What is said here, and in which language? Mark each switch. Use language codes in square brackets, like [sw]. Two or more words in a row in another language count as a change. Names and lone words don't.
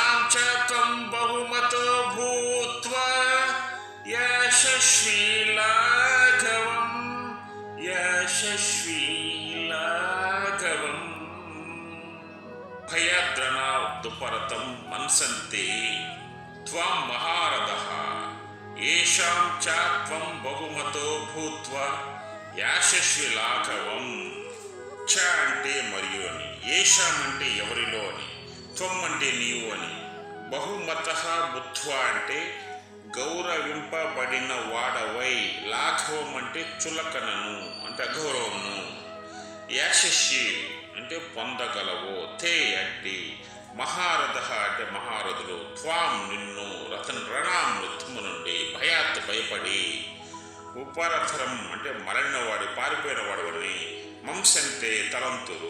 [sa] च त्वं बहुमतो भूत्वा यशस्वी लाघवम् यशस्वी लाघवम् भयाद्रणाद्दुपरतं मनसन्ते त्वां महारथः येषां च त्वं बहुमतो भूत्वा యశస్వి లాఘవం. [te] చ అంటే మరియు అని, ఏషాం అంటే ఎవరిలో అని, త్వం అంటే నీవు అని, [sa] బహుమత బుద్ధ్వా [te] అంటే గౌరవింపబడిన వాడవై, లాఘవం అంటే చులకనను అంటే అగౌరవమును, యశస్వి అంటే పొందగలవు, తే అంటే మహారథ అంటే మహారథులు, త్వాం నిన్ను, రతన్ రణాం యుద్ధము నుండి, భయాత్ భయపడి, ఉపరథరం అంటే మరణినవాడు పారిపోయిన వాడు అని, మంసంటే తలంతులు.